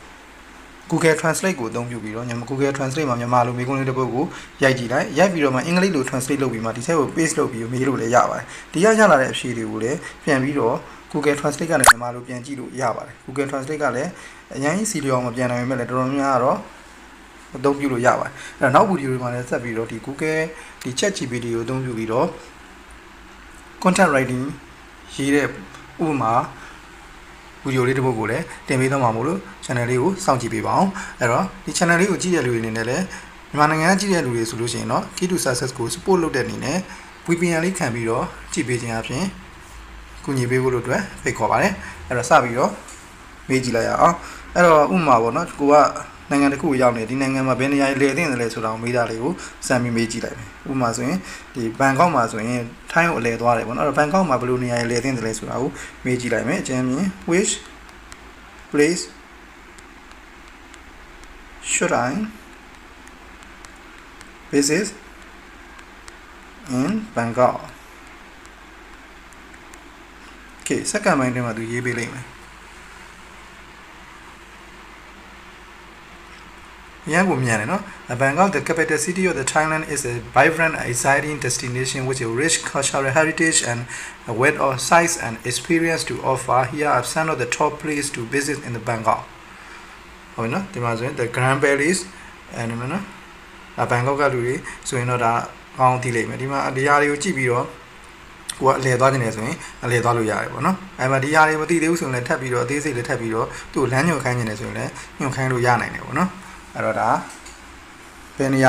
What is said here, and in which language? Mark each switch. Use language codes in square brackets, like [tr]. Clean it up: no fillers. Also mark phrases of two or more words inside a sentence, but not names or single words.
[my] Google Translate ကိုအသုံးပြုပြီးတော့Google Translate မှာမြန်မာလိုမေးခွန်းလေးတစ်ပုဒ်ကိုရိုက်ကြည့်လိုက်ရိုက်ပြီးတော့မှအင်္ဂလိပ်လို translate လုပ်ပြီးမှဒီဆက်ကို paste လုပ်ပြီးမေးလို့လည်းရပါတယ်ဒီရလာတဲ့အဖြေတွေကိုလည်းပြန်ပြီးတော့ Google Translate ကနေမြန်မာလိုပြန်ကြည့်လို့ရပါတယ် Google Translate ကလည်းအရင်စီလျော်မပြန်နိုင်ပေမဲ့လည်းတော်တော်များတော့အသုံးပြုလို့ရပါတယ်အဲ့တော့နောက်ဗီဒီယိုတွေမှာလည်းဆက်ပြီးတော့ဒီ Google ဒီ ChatGPT ကိုအသုံးပြုပြီးတော့ [en] content writing [my] ရေးတဲ့ဥပမာဗီဒီယိုလေးတစ်ပုဒ်ကိုလည်းတင်ပေးသွားမှာမို့လို့ channel လေးကိုစောင့်ကြည့်ပေးပါအောင်အဲ့တော့ဒီ channel လေးကိုကြည့်တဲ့လူတွေအနေနဲ့လည်းမြန်မာနိုင်ငံကကြည့်တဲ့လူတွေဆိုလို့ရှိရင်တော့ [en] key to success [my] ကို support လုပ်တဲ့အနေနဲ့ VPN လေးခံပြီးတော့ကြည့်ပေးခြင်းအပြင်ကူညီပေးဖို့လို့အတွက်ဖိတ်ခေါ်ပါတယ်အဲ့တော့စပြီးတော့မေးကြည့်လိုက်ရအောင်အဲ့တော့ဥပမာပေါ့နော်ကိုကနိုင်ငံတစ်ခုကိုရောက်နေဒီနိုင်ငံမှာဘယ်နေရာလေသင့်တယ်လဲဆိုတာကိုမေးတာလေးကိုစမ်းပြီးမေးကြည့်လိုက်မယ်ဥပမာဆိုရင်ဒီဘန်ကောက်မှာဆိုရင်ထိုင်းကိုအလဲသွားတယ်ပေါ့နော်အဲ့တော့ဘန်ကောက်မှာဘယ်လိုနေရာလေသင့်တယ်လဲဆိုတာကိုမေးကြည့်လိုက်မယ်အကျဉ်းမြင် [en] which place should I visit in Bangkok okay [my] စက္ကန့်ပိုင်းထဲမှာသူရေးပေးလိုက်မယ် [en] Bangkok, the capital city of the Thailand, is a vibrant, exciting destination with a rich cultural heritage and a wealth of sights and experience to offer. Here are some of the top places to visit in the Bangkok. [my] The Grand Palace and ဘန်ကောက်ကလူတွေဆိုရင်တော့ဒါကောင်းသိလိမ့်မယ်ဒီမှာဒီဟာတွေကိုကြည့်ပြီးတော့ကိုကအလဲသွားနေတယ်ဆိုရင်အလဲသွားလို့ရတယ်ပေါ့နော်အဲ့မှာဒီဟာတွေမသိသေးဘူးဆိုရင်လည်းထပ်ပြီးတော့အသေးစိတ်လည်းထပ်ပြီးတော့သူ့လမ်းညွှန်ခိုင်းနေတယ်ဆိုရင်လည်းညွှန်ခိုင်းလို့ရနိုင်တယ်ပေါ့နော်အဲ့တော့ဒါဘယ်နေရာ